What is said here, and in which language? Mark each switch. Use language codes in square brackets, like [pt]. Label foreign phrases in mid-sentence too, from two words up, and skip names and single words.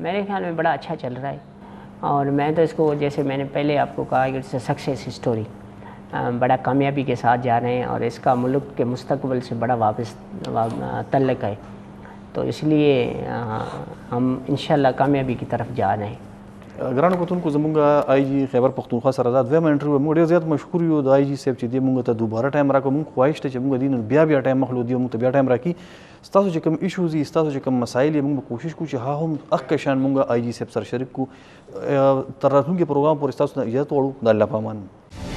[ur] میرے خیال میں بڑا اچھا چل رہا ہے، اور میں تو اس کو، جیسے میں نے پہلے آپ کو کہا کہ [en] it's a success story, [ur] بڑا کامیابی کے ساتھ جا رہے ہیں، اور اس کا ملک کے مستقبل سے بڑا تعلق ہے، تو اس لیے ہم انشاءاللہ کامیابی کی طرف جا رہے ہیں۔ [ps] گرانو کتونکو زمونږ آی جی خیبر پختونخوا سره دا دویمه انټرویو موږ ډېر زیات مشکور یو د آی جی صاحب چې دی موږ ته دوباره ټایم راکړو، موږ خواهش ته چې موږ دین بیا ټایم مخلو دی موږ ته بیا ټایم راکړي، ستاسو چې کوم ایشوز دي، ستاسو چې کوم مسایل یې، موږ به کوشش کوو چې ها هم هغه شان موږ آی جی صاحب سره شریک کړو، تر راتلونکي پروګرام پورې ستاسو نه اجازه غواړو، د الله په امان.